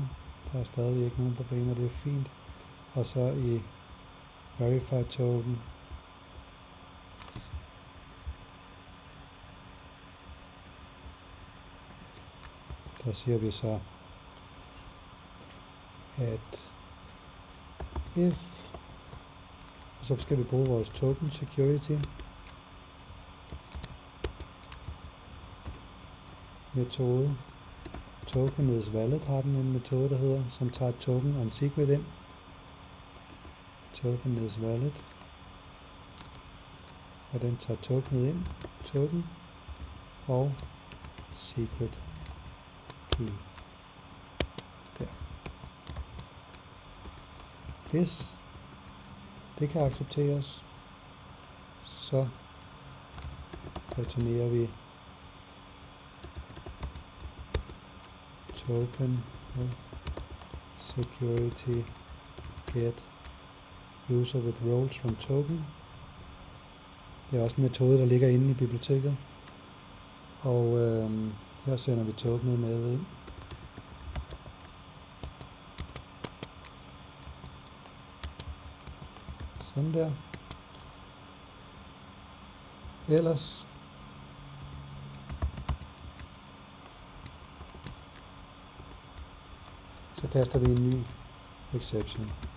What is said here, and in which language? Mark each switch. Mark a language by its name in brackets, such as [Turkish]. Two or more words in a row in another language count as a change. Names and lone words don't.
[Danish] Der er stadig ikke nogen problemer, det er fint. Og så i Verify Token, der siger vi så, at if, og så skal vi bruge vores token security metode. [English] Token is valid [Danish] har den en metode, der hedder, som tager [English] token on secret [Danish] ind. [English] Token is valid. [Danish] Og den tager tokenet ind. Token og [English] secret key. [Danish] Der. Hvis det kan accepteres, så returnerer vi token og [English] security get user with roles from token. [Danish] Det er også en metode, der ligger inde i biblioteket. Og her sender vi tokenet med ind. Sådan der. Ellers så kaster vi en ny exception.